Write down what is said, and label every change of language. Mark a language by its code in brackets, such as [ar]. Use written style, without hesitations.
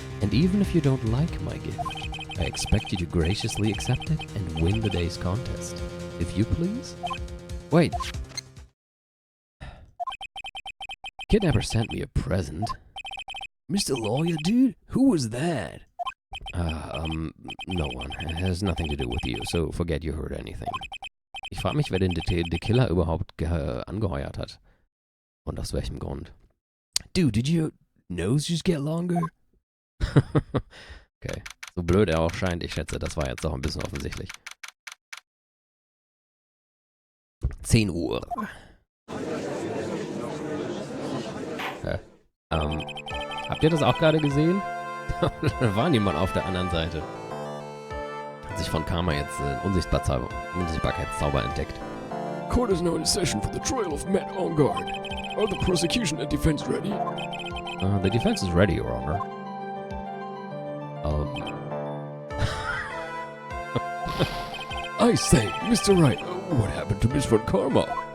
[en] And even if you don't like my gift, I expect you to graciously accept it and win the day's contest. If you please? Wait. Kidnapper sent me a present. Mr. Lawyer, dude? Who was that? No one. It has nothing to do with you, so forget you heard anything. [de] Ich frage mich, wer den Killer überhaupt angeheuert hat. Und aus welchem Grund. [en] Dude, did your nose just get longer? Okay. [de] So blöd er auch scheint, ich schätze, das war jetzt auch ein bisschen offensichtlich. 10 Uhr. Habt ihr das auch gerade gesehen? Da war niemand auf der anderen Seite. Hat sich von Karma jetzt Unsichtbarkeitszauber entdeckt. [en] Court is now in session for the trial of Matt on guard. Are the prosecution and defense ready? The defense is ready, Your Honor. I say, Mr. Wright, what happened to Miss Von Karma?